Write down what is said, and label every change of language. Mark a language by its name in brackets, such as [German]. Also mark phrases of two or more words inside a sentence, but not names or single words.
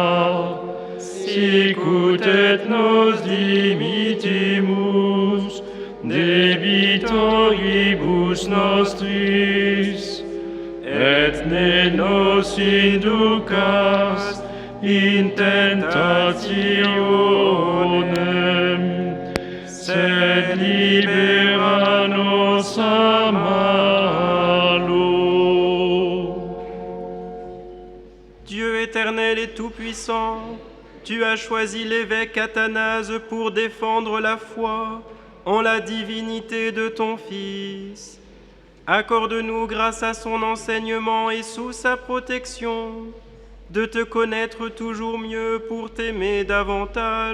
[Latin] sicut et nos dimittimus debitoribus nostris, et ne nos inducas in tentationem, sed libera nos a malo. [French] Dieu éternel et tout-puissant, tu as choisi l'évêque Athanase pour défendre la foi en la divinité de ton Fils. Accorde-nous, grâce à son enseignement et sous sa protection, de te connaître toujours mieux pour t'aimer davantage.